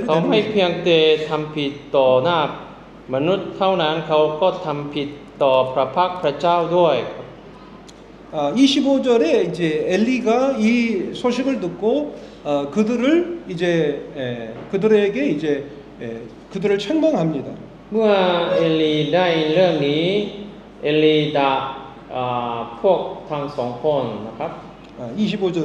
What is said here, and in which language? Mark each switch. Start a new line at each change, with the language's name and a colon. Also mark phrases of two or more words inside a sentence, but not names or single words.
Thai: เขา
Korean: 되는
Thai: ไม่
Korean: 것입니다.
Thai: เพียงแต่ทำผิดต่อหน้ามนุษย์เท่านั้นเขาก็ทำผิดต่อพระพักตร์พระเจ้าด้วย
Korean: 25절에 이제 엘리가 이 소식을 듣고 그들을 이제 그들에게 이제 그들을 책망합니다.
Thai: เมื่อเอลีได้เรื่องนี้เอลีด่าพวกทั้งสองคนนะครับ
Korean: 25절을